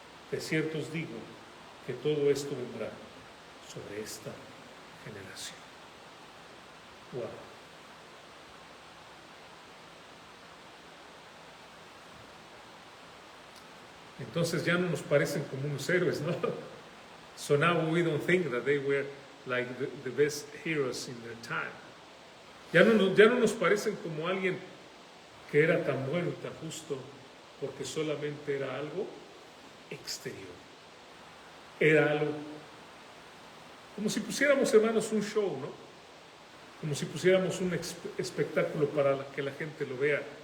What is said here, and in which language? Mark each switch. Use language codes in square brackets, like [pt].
[es] De cierto os digo que todo esto vendrá sobre esta generación. Wow. Entonces ya no nos parecen como unos héroes, ¿no? [en] So now we don't think that they were like the best heroes in their time. [es] Ya no nos parecen como alguien que era tan bueno y tan justo porque solamente era algo exterior. Era algo como si pusiéramos, hermanos, un show, ¿no? Como si pusiéramos un espectáculo para que la gente lo vea.